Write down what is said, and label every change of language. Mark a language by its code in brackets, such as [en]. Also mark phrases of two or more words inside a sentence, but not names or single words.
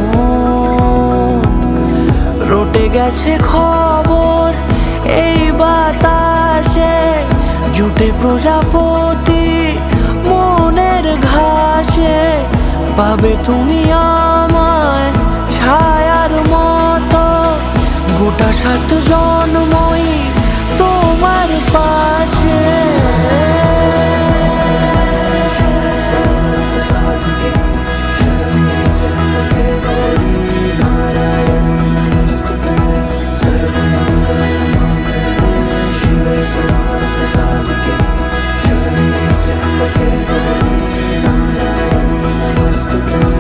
[bn] রটে গেছে খবর এই বাতাসে, জুটে প্রজাপতি মনের ঘাসে। পাবে তুমি আমায় ছায়ার মতো, গোটা 7 জন্মই তোমার পাশে। [sa] शिवे सर्वार्थसाधिके शरण्ये त्र्यम्बके गौरी नारायणी नमोस्तुते। सर्वमङ्गलमाङ्गल्ये शिवे सर्वार्थसाधिके शरण्ये त्र्यम्बके गौरी नारायणी नमोस्तुते।